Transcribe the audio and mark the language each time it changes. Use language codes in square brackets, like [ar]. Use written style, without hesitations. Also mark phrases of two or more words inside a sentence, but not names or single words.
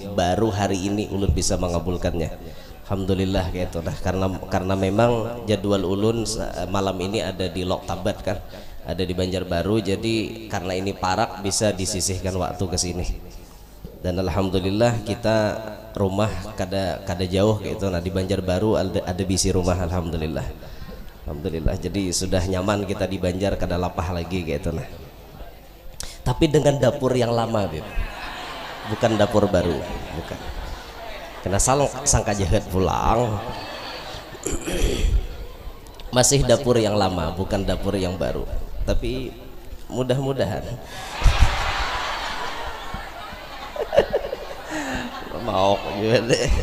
[id] Baru hari ini ulun bisa mengabulkannya. Alhamdulillah kayak itu nah, karena memang jadwal ulun malam ini ada di Loktabat kan, ada di Banjarbaru. Jadi karena ini parak bisa disisihkan waktu ke sini. Dan alhamdulillah kita rumah kada jauh kayak itu nah, di Banjarbaru ada bisi rumah. Alhamdulillah. Jadi sudah nyaman kita di Banjar, kada lapah lagi kayak itu nah. Tapi dengan dapur yang lama Bib. Bukan dapur baru, bukan. Kena sangka jahat pulang. Masih dapur yang lama, bukan dapur yang baru. Tapi mudah-mudahan mau juga.